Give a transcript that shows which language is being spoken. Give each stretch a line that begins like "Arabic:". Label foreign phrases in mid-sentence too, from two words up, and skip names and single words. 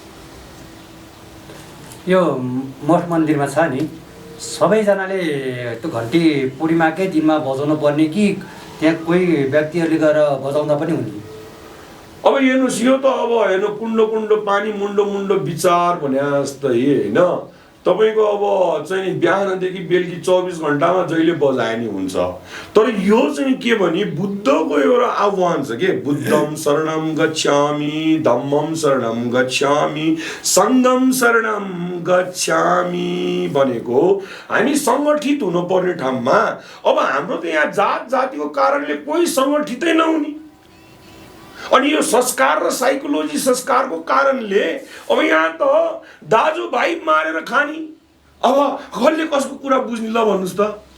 Nepali: यो मठ मन्दिरमा छ नि सबैजनाले त्यो घन्टी पूर्णिमाकै दिनमा बजाउनु पर्ने कि त्यहाँ कोही व्यक्तिहरूले गएर बजाउँदा पनि हुन्छ? अब हेर्नुहोस्, यो त अब हेर्नु कुण्ड पानी मुन्डो विचार भने जस्तै होइन। तपाईँको अब चाहिँ नि बिहानदेखि बेलुकी 24 घन्टामा जहिले बजाए नि हुन्छ। तर यो चाहिँ के भने बुद्धको एउटा आह्वान छ के,
Pali: बुद्धम शरणम गच्छामि, धम्मम शरणम गच्छामि, सङ्घम शरणम गच्छामि
Nepali: भनेको हामी सङ्गठित हुनुपर्ने ठाउँमा। अब हाम्रो त यहाँ जात जातिको कारणले कोही सङ्गठितै नहुने, अनि यो संस्कार र साइकोलोजी संस्कारको कारणले अब यहाँ त दाजुभाइ मारेर खाने। अब कसले कसको कुरा बुझ्ने ल भन्नुहोस् त।